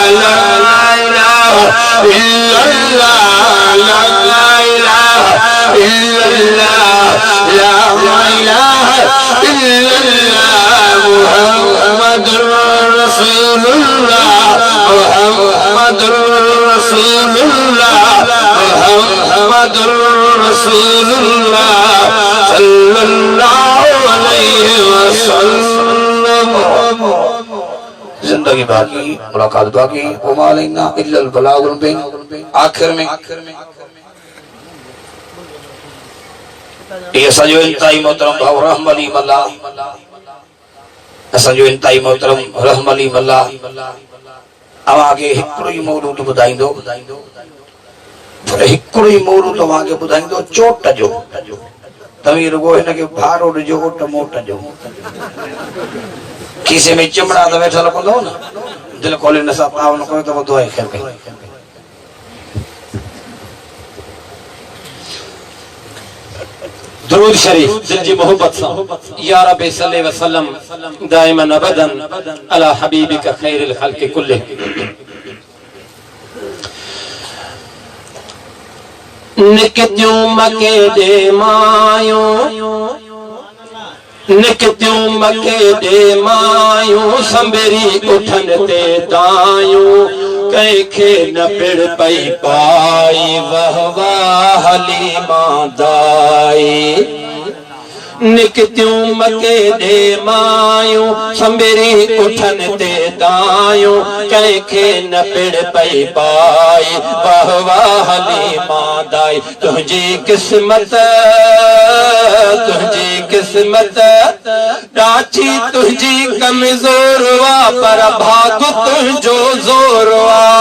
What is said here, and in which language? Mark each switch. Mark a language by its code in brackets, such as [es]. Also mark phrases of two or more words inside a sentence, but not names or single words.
[ar] لا إله إلا الله، لا إله إلا الله، لا إله إلا الله، محمد رسول الله، محمد رسول الله، محمد رسول الله صلى الله عليه وسلم. [ur] زندگی باقی، ملاقات باقی, [ar] وما علينا إلا البلاغ المبين. [sd] आखिर में ये सजो इंतहाई मोहतरम भाव रहमली मल्ला, सजो इंतहाई मोहतरम रहमली मल्ला अब आगे हिकिड़ो ई मौलूद ॿुधाईंदो, पर हिकिड़ो ई मौलूद आगे ॿुधाईंदो चोट जो। तव्हीं रुगो हिनखे भारो ॾिजो ओट मोट जो। खीसे में चिमड़ा त वेठल हूंदो न, दिल खोले न सां ताव न कयो त दुआ ख़ैर कई। दुरूद शरीफ दिल जी मोहब्बत सा [ar] يا ربي صل وسلم دائما أبدا على حبيبك خير الخلق كله. [skr] निकतियूं मके दे मायूं, निकतियूं मके दे मायूं, संबेरी उठन ते दायूं, कंहिंखे न पिड़ पई पाई, वाह वाह हलीमा दाई। निकतियूं मके दे मायूं, संबेरी उठन ते दायूं, कंहिंखे न पिड़ पई पाई, वाह वाह हलीमा दाई। [sd] तुंहिंजी किस्मत, तुंहिंजी किस्मत ॾाची तुंहिंजी कमज़ोर वा, पर भाग तुंहिंजो ज़ोर वा।